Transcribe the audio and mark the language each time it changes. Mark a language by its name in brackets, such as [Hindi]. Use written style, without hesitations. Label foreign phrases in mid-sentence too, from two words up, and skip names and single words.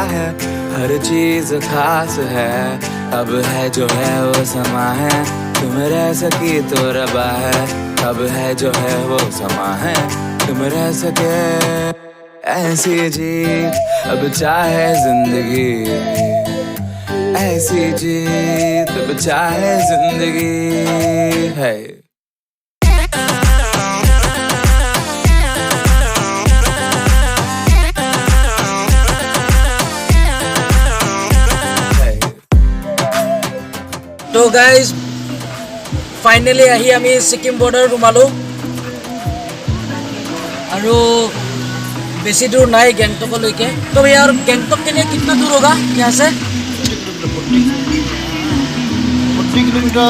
[Hindi] है हर चीज खास है अब है जो है वो समा है तुम रह सकी तो रबा है अब है जो है वो समा है तुम रह सके ऐसी जी अब चाहे जिंदगी ऐसी जी अब चाहे जिंदगी है [Assamese] তো [English] guys finally [Assamese] আহি আমি ছিকিম বৰ্ডাৰ সোমালোঁ আৰু বেছি দূৰ নাই গেংটকলৈকে তো [Hindi] यार गैंगटॉक के लिए कितना दूर होगा यहाँ से 40 किलोमीटर